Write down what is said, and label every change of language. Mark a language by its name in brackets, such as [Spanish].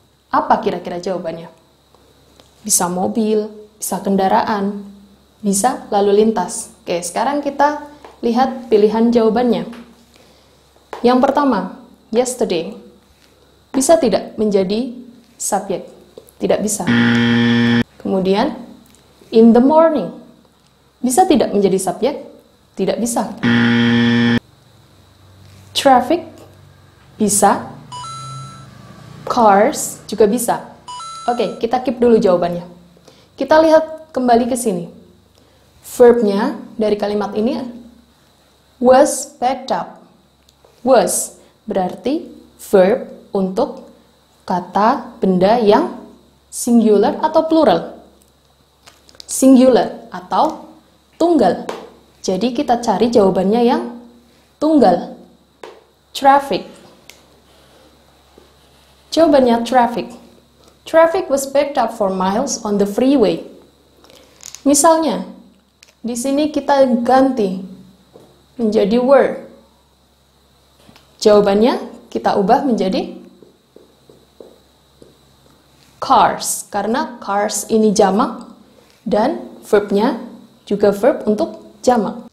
[Indonesian] Apa kira-kira jawabannya? Bisa mobil, bisa kendaraan, bisa lalu lintas. Oke, sekarang kita lihat pilihan jawabannya. Yang pertama, yesterday. Bisa tidak menjadi subjek? Tidak bisa. Kemudian, [English] in the morning. [Indonesian] Bisa tidak menjadi subjek? Tidak bisa. Traffic? Bisa. Cars? Juga bisa. Oke, kita keep dulu jawabannya. Kita lihat kembali ke sini. Verbnya dari kalimat ini [English] was backed up. [Indonesian] Was berarti verb untuk kata benda yang singular atau plural. Singular atau tunggal. Jadi kita cari jawabannya yang tunggal. Traffic. Jawabannya traffic. [English] Traffic was backed up for miles on the freeway. [Indonesian] Misalnya, di sini kita ganti menjadi were. Jawabannya kita ubah menjadi cars, karena cars ini jamak dan verbnya juga verb untuk jamak.